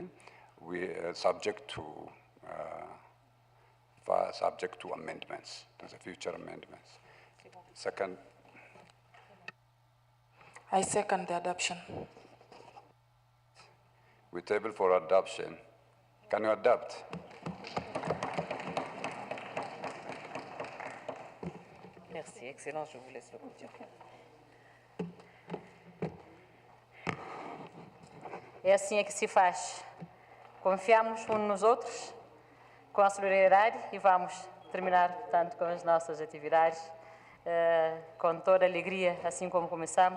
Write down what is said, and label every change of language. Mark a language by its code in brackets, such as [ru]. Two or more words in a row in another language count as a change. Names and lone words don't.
[en] We subject to amendments, to the future amendments. Second. I second the adoption. We table for adoption. Can you adopt? [fr] Merci, Excellence, je vous laisse le continue. [pt] É assim é que se faz. Confiamos uns nos outros, com a solidariedade, e vamos terminar, portanto, com as nossas atividades com toda a alegria, assim como começamos.